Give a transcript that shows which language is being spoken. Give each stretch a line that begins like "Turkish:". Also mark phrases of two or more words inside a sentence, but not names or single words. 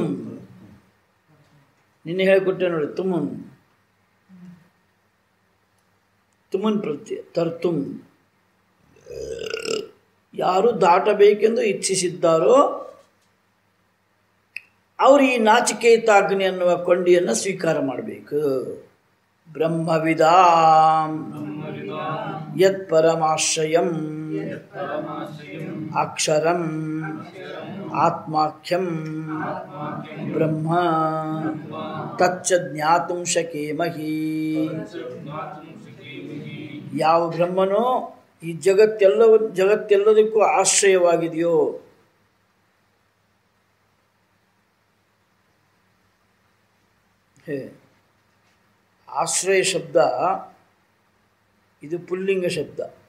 Kannada: ನಿನ್ನೆ ಹೇಳಿಕೊಟ್ಟೆ ನೋಡಿ, ತುಮನ್ ಪ್ರತ್ಯಯ ತರ್ತುಂ. ಯಾರು ದಾಟಬೇಕೆಂದು ಇಚ್ಛಿಸಿದ್ದಾರೋ ಅವರು ಈ ನಾಚಿಕೇತಾಗ್ನಿ ಅನ್ನುವ ಕೊಂಡಿಯನ್ನು ಸ್ವೀಕಾರ ಮಾಡಬೇಕು.
Sanskrit: ಬ್ರಹ್ಮವಿದಾಂ ಯತ್ ಪರಮಾಶ್ರಯಂ ಅಕ್ಷರಂ ಆತ್ಮಾಖ್ಯಂ ಬ್ರಹ್ಮ ತಚ್ಚ ಜ್ಞಾತುಂ ಶಕೇಮಹಿ.
Kannada: ಯಾವ ಬ್ರಹ್ಮನೋ ಈ ಜಗತ್ತೆಲ್ಲದಕ್ಕೂ ಆಶ್ರಯವಾಗಿದೆಯೋ, ಆಶ್ರಯ ಶಬ್ದ ಇದು ಪುಲ್ಲಿಂಗ ಶಬ್ದ.